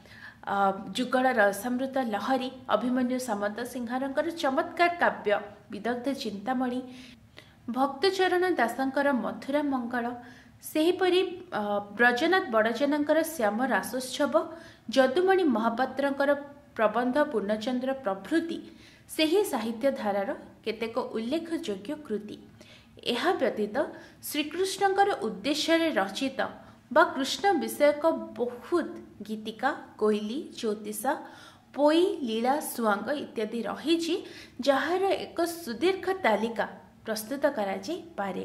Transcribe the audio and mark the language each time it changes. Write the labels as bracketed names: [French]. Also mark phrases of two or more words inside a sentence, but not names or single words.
[Odia] ଜୁଗଳ ରସାମୃତ ଲହରୀ, ଅଭିମନ୍ୟୁ ସାମନ୍ତ ସିଂହାରଙ୍କର ଚମତ୍କାର କାବ୍ୟ ବିଦଗ୍ଧ ଚିନ୍ତାମଣି, ଭକ୍ତଚରଣ ଦାସଙ୍କର ମଥୁରା ମଙ୍ଗଳ, ସେହିପରି ବ୍ରଜନାଥ ବଡ଼ଜେନାଙ୍କର ଶ୍ୟାମ ରାସୋତ୍ସବ, ଯଦୁମଣି ମହାପାତ୍ରଙ୍କର ପ୍ରବନ୍ଧ ପୂର୍ଣ୍ଣଚନ୍ଦ୍ର ପ୍ରଭୃତି ସେହି ସାହିତ୍ୟ ଧାରାର କେତେକ ଉଲ୍ଲେଖଯୋଗ୍ୟ କୃତି। ଏହା ବ୍ୟତୀତ ଶ୍ରୀକୃଷ୍ଣଙ୍କର ଉଦ୍ଦେଶ୍ୟରେ ରଚିତ ବା କୃଷ୍ଣ ବିଷୟକ ବହୁତ ଗୀତିକା, କୋଇଲି, ଜ୍ୟୋତିଷା, ପୋଇ, ଲୀଳା, ସୁଆଙ୍ଗ ଇତ୍ୟାଦି ରହିଛି, ଯାହାର ଏକ ସୁଦୀର୍ଘ ତାଲିକା ପ୍ରସ୍ତୁତ କରାଯାଇପାରେ।